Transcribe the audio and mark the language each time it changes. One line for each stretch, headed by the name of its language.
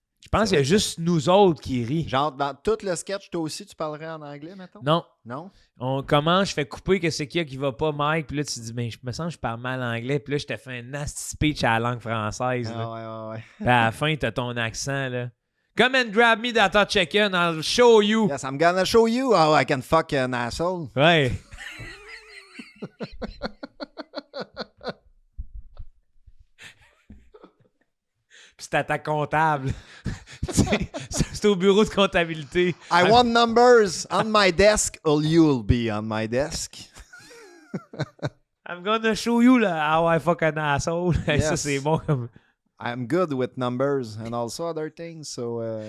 French: Je pense qu'il y a juste nous autres qui rient. Genre, dans tout le sketch, toi aussi, tu parlerais en anglais, mettons? Non. On commence, je fais couper que c'est qui va pas, Mike, puis là, tu te dis, ben, je me sens que je parle mal anglais, puis là, je te fais un
English: nasty speech
French: à la langue française. Là. Ouais. Puis à la fin, t'as ton accent, là.
English: Come and grab me that hot chicken, I'll show you. Yes, I'm gonna show you how I can fuck an asshole.
French: Ouais. Puis c'est à ta comptable. C'est au bureau de comptabilité.
English: I want numbers on my desk or you'll be on my desk. I'm gonna show you how I fuck an asshole. Yes.
French: Ça, c'est bon comme...
English: I'm good with numbers and also other things, so...